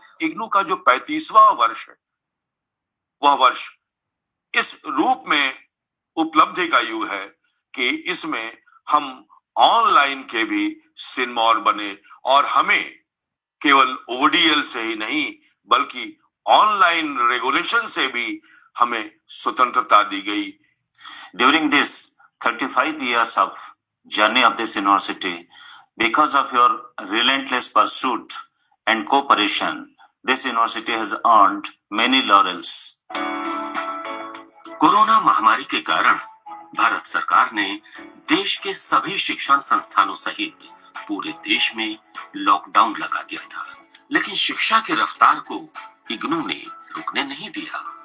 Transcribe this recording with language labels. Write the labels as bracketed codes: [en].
[hi] इग्नू का जो 35वां वर्ष है, वह वर्ष इस रूप में उपलब्धि का युग है कि इसमें हम ऑनलाइन के भी सिरमौर बने और हमें केवल ओडीएल से ही नहीं बल्कि ऑनलाइन रेगुलेशन से भी हमें स्वतंत्रता दी गई। [en] During this 35 years of journey of this university, because of your relentless pursuit and cooperation, this university has earned many laurels. [hi] Corona महामारी के कारण भारत सरकार ने देश के सभी शिक्षण संस्थानों सहित पूरे देश में लॉकडाउन लगा दिया था, लेकिन शिक्षा की रफ्तार को इग्नू ने रुकने नहीं दिया।